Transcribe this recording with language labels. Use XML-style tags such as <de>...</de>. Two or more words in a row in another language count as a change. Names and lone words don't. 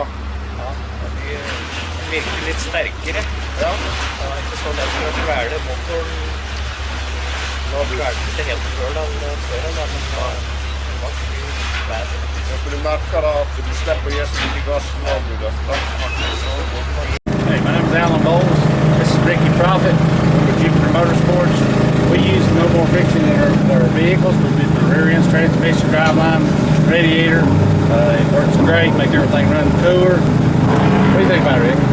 <no>Ja, det virker litt sterkere. Ja, det var ikke så lett å kvele motoren. Nå kvelte ikke helt før den, men det var ikke bedre. Ja, for du merker at du slipper gjesten til gassen når du løfter.</no> <en>Hey, my name is Alan Bowles. This is Ricky Profit with Jupiter Motorsports. We use no more friction in our vehicles. We do the rear ends, transmission, driveline, radiator. It works great, make everything run cooler. What do you think about it, Rick?</en>